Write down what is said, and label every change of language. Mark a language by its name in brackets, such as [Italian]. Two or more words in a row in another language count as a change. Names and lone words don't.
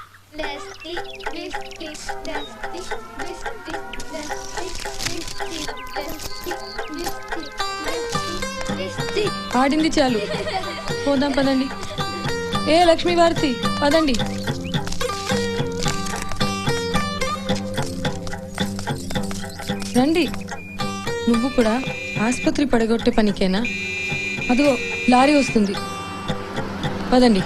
[Telugu] Dusty, Misty, Dusty, Misty, Dusty, Misty, Dusty, Misty, Dusty, Misty. ఆడింది చాలు, పోదాం పదండి. ఏ లక్ష్మీ భారతి పదండి. రండి. నువ్వు కూడా ఆసుపత్రి పడగొట్టే పనికేనా? అదిగో లారీ వస్తుంది, పదండి.